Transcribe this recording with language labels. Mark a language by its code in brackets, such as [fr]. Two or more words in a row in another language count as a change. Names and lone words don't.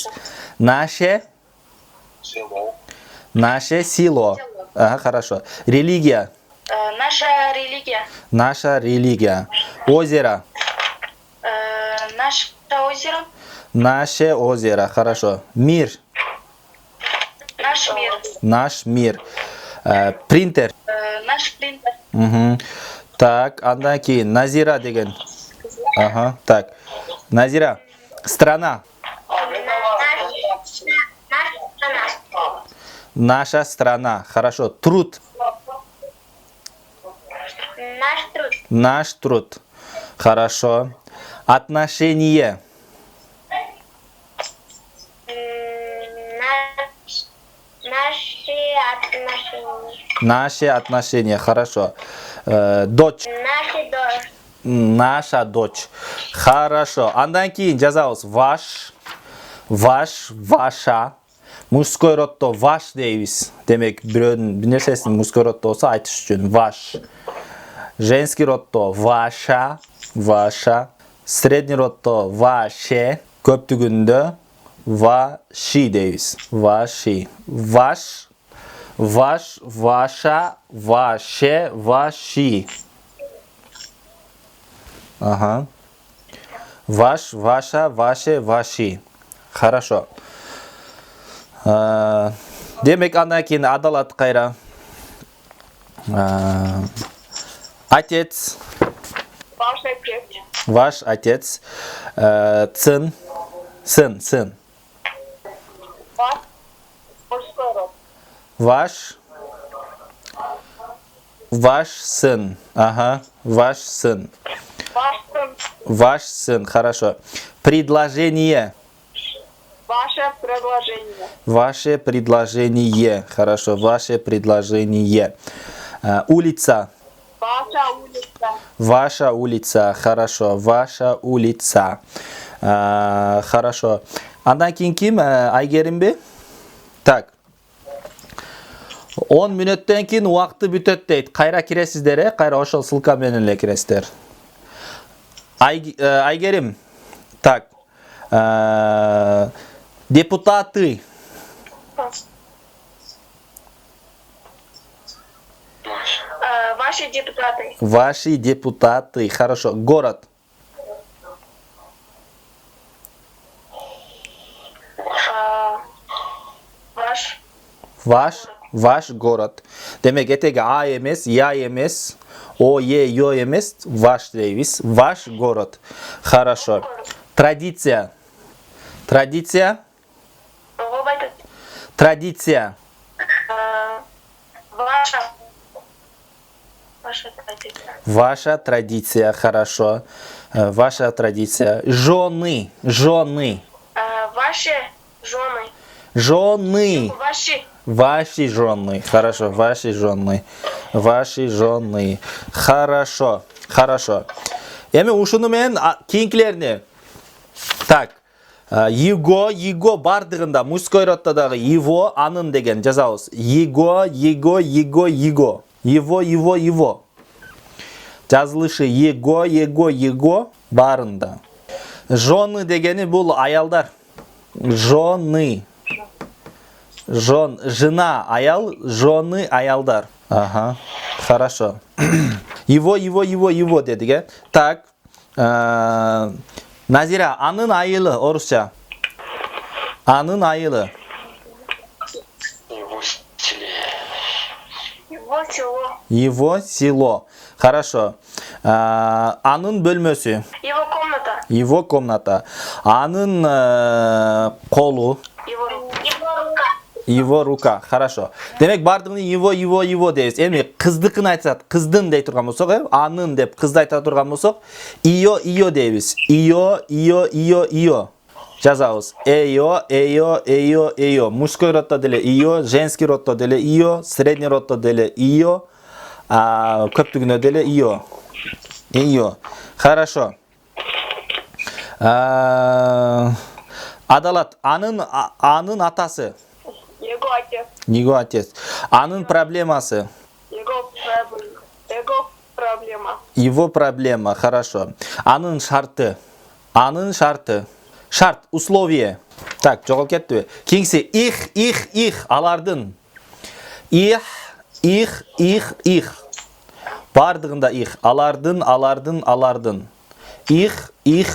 [ru] Наше. Наше село. Ага, хорошо. Религия. Наша религия. Наша религия. Озеро. Наше озеро. Наше озеро. Хорошо. Мир. Наш мир. Наш мир. Принтер. Наш принтер. Угу. Так, [ky] андан кийин Назира деген. [ru] Ага, так. Назира. Страна. Наша страна. Хорошо. Труд. Наш труд. Наш труд. Хорошо. Отношение. Наши отношения. Наши отношения. Хорошо. Дочь. Наши дочь. Наша дочь. Хорошо. [ky] Андан кийин жазабыз. [ru] Ваш. Ваш. Ваша. Мужской роддо ваш дейбиз. [ky] Демек бирөөнүн бир нерсесин [ru] мужской роддо [ky] болсо айтыш үчүн ваш. [ru] Женский роддо ваша. Ваша. Средний роддо ваше. [ky] Көптүгүндө ваши дейбиз. [ru] Ваши. Ваш. Ваш. Ваша. Ваше. Ваши. Ага. Ваш. Ваша. Ваше. Ваши. Хорошо. [ky] Демек андан кийин адалат кайра. [ru] Отец. Ваш отец. Ваш отец. Сын. Сын. Ваш мужской род. Ваш сын. Ага, ваш сын. Ваш сын. Ваш сын, хорошо. Предложение. Ваше предложение. Ваше предложение. Хорошо, ваше предложение. Улица. Ваша улица. Ваша улица. Хорошо, ваша улица. Хорошо. [ky] Андан кейін ким? Айгерим бе? Так. 10 мүнөттөн кийин убакыты бүтөт дейт. Кайра киресиздер, кайра ошол ссылка менен эле киресиздер. Айгерим. [ru] Так. Депутаты. Ваши депутаты. Ваши депутаты. Хорошо. Город. Ваш город. [ky] Демек этеги а эмес, я эмес, о, е, ё эмес, ваш дейбиз. [ru] Ваш город. Хорошо. Традиция. Традиция. Традиция. Ваша традиция. Ваша традиция. Хорошо. Ваша традиция. Жены. Жены. Ваши жены. Жены. Ваши. Ваши жены. Хорошо. Ваши жены. Ваши жены. Хорошо. Хорошо. [ky] Эми ушуну менен кийинкилерини. [ru] Так. [ky] Его бардыгында [ru] мужской роддо [ky] дагы его, анын деген жазабыз. [ru] Его. Его. [ky] Жазылышы его барында. Жены дегени бул аялдар. Жены. Жена аял, жены аялдар. Ага. [ru] Хорошо. Его дедик, э? Так. [ky] Назира, анын айылы орусча. Анын айылы. [ru] Его село. Хорошо. [ky] Анын бөлмөсү. [ru] Его комната. Его комната. [ky] Анын колу. [ru] Его рука. Хорошо. [ky] Демек бардыгын его дейбиз. Эми кыздыкын айтсак, кыздын дей турган болсок, анын деп кызды айта турган болсок, ио дейбиз. Ио. Жазабыз. Эйо. [ru] Мужской роддо [ky] деле ио, [ru] женский роддо [ky] деле ио, [ru] средний роддо [ky] деле ио, көптүгүнө деле ио. [ru] Хорошо. Адалат. [ky] Анын атасы. [ru] Его отец. Его отец. [ky] Анын проблемасы. [ru] Его проблема. Его проблема. Хорошо. [ky] Анын шарты. Шарт. Условие. Так, жоголуп кетти. Кийинкиси их. Алардын. Их. Бардыгында их. Алардын. Их.